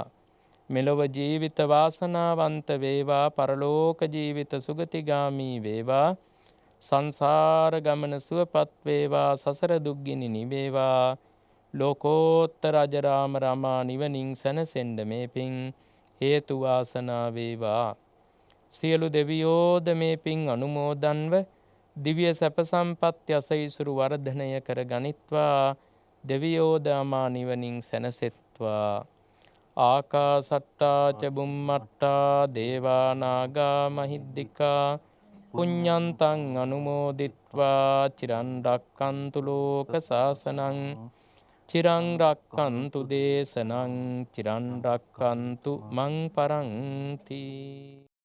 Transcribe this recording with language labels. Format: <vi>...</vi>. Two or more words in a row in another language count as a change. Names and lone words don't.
<si>මෙලොව ජීවිත වාසනාවන්ත වේවා, පරලෝක ජීවිත සුගතිගාමී වේවා, සංසාර ගමන සුවපත් වේවා, සසර දුක්ගිනි නිවේවා, ලෝකෝත්තර අජරාම රමා නිවනින් සැනසෙන්න මේ පින් හේතු වාසනා වේවා. සියලු දෙවියෝද මේ පින් අනුමෝදන්ව දිව්‍ය සැප සම්පත් යසයිසුරු වර්ධනය කර ගනිත්වා. දෙවියෝද අමා නිවනින් සැනසෙත්වා.</si> <pi>ආකාසට්ටා ච බුම්මට්ටා දේවා නාග මහිද්దికා පුඤ්ඤන්තං අනුමෝදිත්වා චිරන් රක්칸තු ලෝක සාසනං චිරං රක්칸තු දේශනං චිරන් රක්칸තු මං පරන්ති.</pi>